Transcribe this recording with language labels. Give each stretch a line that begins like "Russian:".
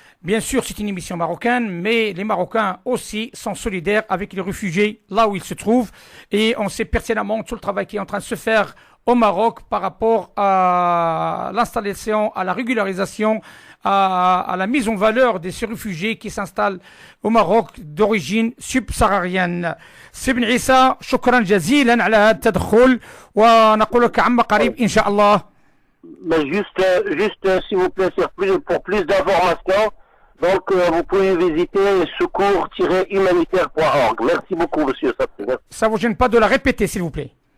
French: Bien sûr, c'est une émission marocaine, mais les Marocains aussi sont solidaires avec les réfugiés là où ils se trouvent. Et on sait pertinemment tout le travail qui est en train de se faire au Maroc par rapport à l'installation, à la régularisation, à la mise en valeur de ces réfugiés qui s'installent au Maroc d'origine subsaharienne.
Arabic: سي بن عيسى شكرا جزيلا على هذا التدخل ونقول لك عما قريب إن شاء الله.
French: Juste s'il vous plaît, pour plus d'informations, donc vous pouvez visiter secours-humanitaire.org. Merci beaucoup, monsieur Sapri. Ça vous gêne pas de la répéter, s'il vous plaît?